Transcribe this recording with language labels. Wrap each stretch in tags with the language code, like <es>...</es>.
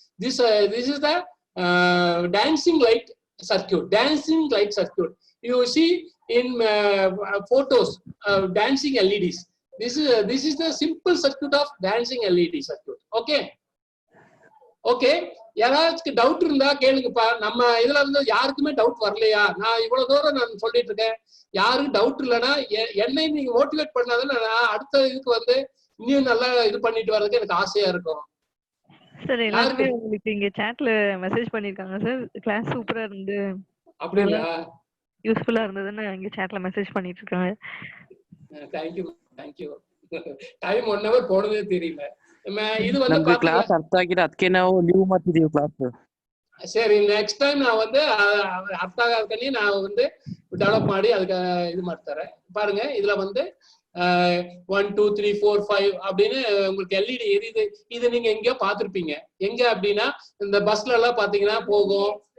<en>This is the dancing light circuit. Dancing light circuit. You see in photos dancing LEDs. This is the simple circuit of dancing LED circuit. Okay. Okay.</en> <ta>யாராச்சும் doubt இருந்தா கேளுங்கப்பா. நம்ம இதுல இருந்து யாருக்குமே doubt வரலையா? நான் இவ்வளவு தூரம் நான் சொல்லிட்டு இருக்கேன். யாருக்கும் டவுட் இல்லைன்னா என்னை நீங்க மோட்டிவேட் பண்ணாதானே நான் அடுத்த இதுக்கு வந்து இன்னும் நல்லா இது பண்ணிட்டு வர்றதுக்கு எனக்கு ஆசையா இருக்கும். சார் எல்லாருமே உங்களுக்கு இங்க சாட்ல மெசேஜ் பண்ணிருக்காங்க சார். கிளாஸ் சூப்பரா இருந்து அப்படிங்களா? யூஸ்ஃபுல்லா இருந்ததுன்னு இங்க சாட்ல மெசேஜ் பண்ணிட்டு இருக்காங்க. Thank you thank you. டைம்</ta> <en>1 hour</en> <ta>போனதே தெரியல. இது வந்து</ta> <kn>ನಮಗೆ ಕ್ಲಾಸ್ ಅರ್ಥ ಆಗಿಲ್ಲ, ಅದಕ್ಕೆ ನಾವು ಲೀವ್ ಮಾಡ್ತಿದೀವಿ ಕ್ಲಾಸ್.</kn> <ta>சரி, நெக்ஸ்ட் டைம் நான் வந்து</ta> <kn>அರ್ಥ ಆಗಕ್ಕೆ</kn> <ta>நான் வந்து டெவலப் ಮಾಡಿ அதுக்கு இது ಮಾಡ್ತಾರೆ. பாருங்க, இதுல வந்து 1 2 3 4 5 அப்படின்னு உங்களுக்கு எல்இடி எரியுது. இது நீங்க எங்கேயோ பார்த்திருப்பீங்க. எங்க அப்படின்னா இந்த பஸ்ல எல்லாம் பாத்தீங்கன்னா போகும்.</ta>